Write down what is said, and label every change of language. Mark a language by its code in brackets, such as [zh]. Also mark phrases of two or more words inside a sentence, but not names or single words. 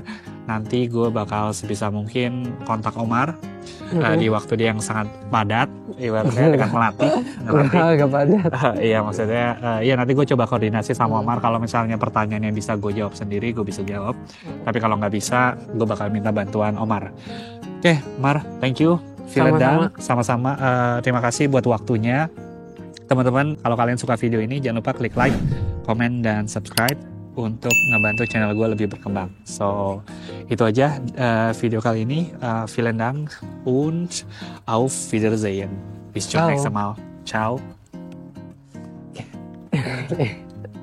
[id] Nanti gue bakal sebisa mungkin kontak Omar di waktu dia yang sangat padat, ibaratnya dengan melatih. Gak padat. Iya, maksudnya ya nanti gue coba koordinasi sama Omar. Kalau misalnya pertanyaan yang bisa gue jawab sendiri, gue bisa jawab. Tapi kalau nggak bisa, gue bakal minta bantuan Omar. Oke, [en] Mar, thank you. [id] Sama-sama. Terima kasih buat waktunya. Teman-teman, kalau kalian suka video ini, jangan lupa klik like, komen, dan subscribe untuk ngebantu channel gue lebih berkembang. So, itu aja video kali ini. [de] Vielen Dank und auf Wiedersehen. Bis zum nächsten Mal. Ciao.